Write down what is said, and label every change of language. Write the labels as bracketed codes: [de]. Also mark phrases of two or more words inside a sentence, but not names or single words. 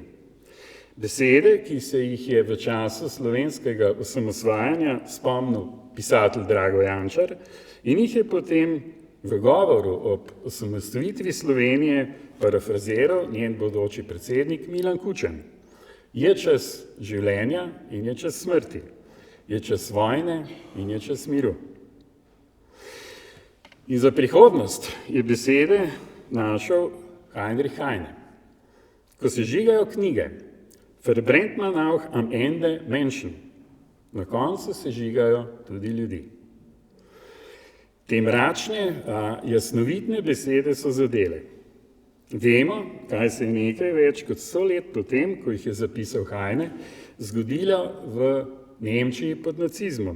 [sl] Besede, ki se jih je v času slovenskega osamosvajanja spomnil pisatelj Drago Jančar in jih je potem v govoru ob osamosvojitvi Slovenije parafraziral njen bodoči predsednik Milan Kučan. Je čas življenja in je čas smrti, je čas vojne in je čas miru. In za prihodnost je besede našel Heinrich Heine. Ko se žigajo knjige, [de] verbrennt man auch am Ende Menschen. [sl] Na koncu se žigajo tudi ljudi. Te mračne, jasnovitne besede so zadele. Vemo, kaj se je nekaj več kot 100 let potem, ko jih je zapisal Heine, zgodilo v Nemčiji pod nacizmom.